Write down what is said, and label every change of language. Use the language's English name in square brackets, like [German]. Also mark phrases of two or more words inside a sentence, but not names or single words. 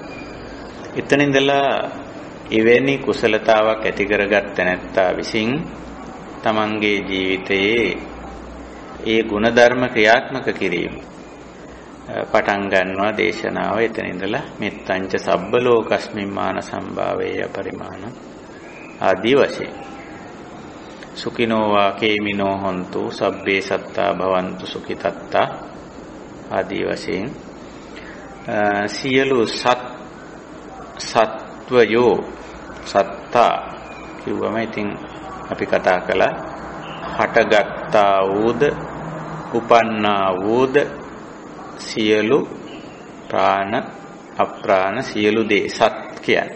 [Sinhala] එතන ඉඳලා එවැනි කුසලතාවක් ඇති කරගත්ත නැත්තා විසින් තමන්ගේ ජීවිතයේ ඒ ගුණධර්ම ක්‍රියාත්මක කිරීම පටන් ගන්නවා දේශනාව. එතන ඉඳලා [Pali] මෙත්තංච සබ්බ ලෝකස්මින් මාන සම්භාවේය පරිමාණ [Sinhala] ආදී වශයෙන් [Pali] සුඛිනෝ වා කේමිනෝ හොන්තු සබ්බේ සත්තා භවන්තු සුඛිතත්තා [Sinhala] ආදී වශයෙන් සියලු සත්වයෝ සත්තා කිව්වම ඉතින් අපි කතා කළා හටගත්තා වූද උපන්නා වූද සියලු ප්‍රාණ අප්‍රාණ සියලු දේ සත් කියන්නේ.